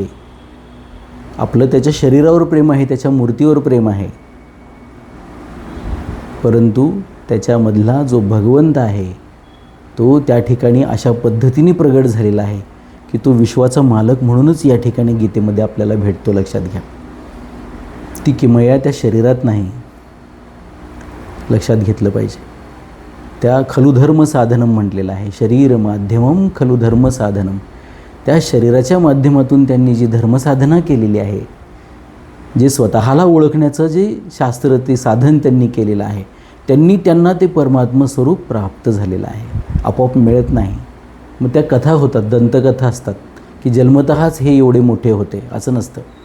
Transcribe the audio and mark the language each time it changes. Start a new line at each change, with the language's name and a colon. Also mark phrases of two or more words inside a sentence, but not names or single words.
Marathi: आपलं त्याच्या शरीरावर प्रेम आहे, त्याच्या मूर्तीवर प्रेम आहे, परंतु त्याच्यामधला जो भगवंत आहे तो त्या ठिकाणी अशा पद्धतीने प्रगट झालेला आहे की तो विश्वाचा मालक म्हणूनच या ठिकाणी गीतेमध्ये आपल्याला भेटतो. लक्षात घ्या. ती किमया त्या शरीरात नाही, लक्षात घेतलं पाहिजे. त्या
Sanskrit: खलु धर्म साधनम
Marathi: म्हटलेलं आहे.
Sanskrit: शरीर माध्यमम खलु धर्म साधनम.
Marathi: त्या शरीराच्या माध्यमातून त्यांनी जी धर्मसाधना केलेली आहे, जे स्वतःला ओळखण्याचं जे शास्त्र ते साधन त्यांनी केलेलं आहे, त्यांना ते परमात्मा स्वरूप प्राप्त झालेलं आहे. आपोआप मिळत नाही. मग त्या कथा होतात, दंतकथा असतात की जन्मतःच हे एवढे मोठे होते, असं नसतं.